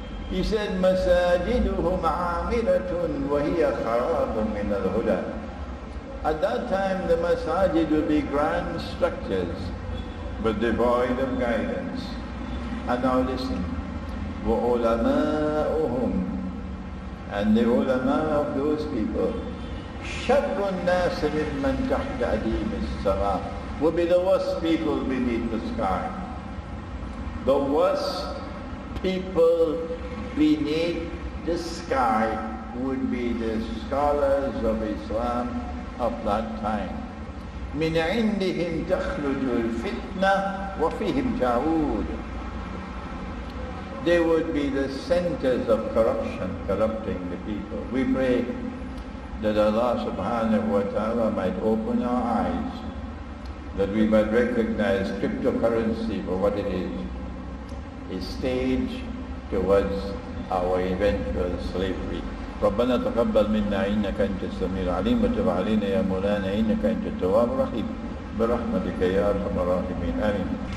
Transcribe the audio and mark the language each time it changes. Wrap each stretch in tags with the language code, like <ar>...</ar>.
<en>He said,</en> <ar>مَسَاجِدُهُمْ عَامِلَةٌ وَهِيَ خَرَابٌ مِنَ الْهُدَى.</ar> <en>At that time the masajid will be grand structures, but devoid of guidance. And now listen,</en> <ar>وَعُلَمَاؤُهُمْ,</ar> <en>and the ulama of those people,</en> <ar>شَرُّ النَّاسِ مِمَّنْ تَحْتَ أَدِيمِ السَّمَاءِ,</ar> <en>will be the worst people beneath the sky. The worst people beneath the sky would be the scholars of Islam of that time.</en> <ar>من عندهم تخرج الفتنة وفيهم تعود.</ar> <en>They would be the centers of corruption, corrupting the people. We pray that Allah subhanahu wa ta'ala might open our eyes, that we might recognize cryptocurrency for what it is, a stage towards our eventual slavery.</en> <ar>ربنا تقبل منا إنك أنت السميع العليم وتب علينا يا مولانا إنك أنت التواب الرحيم برحمتك يا أرحم الراحمين آمين.</ar>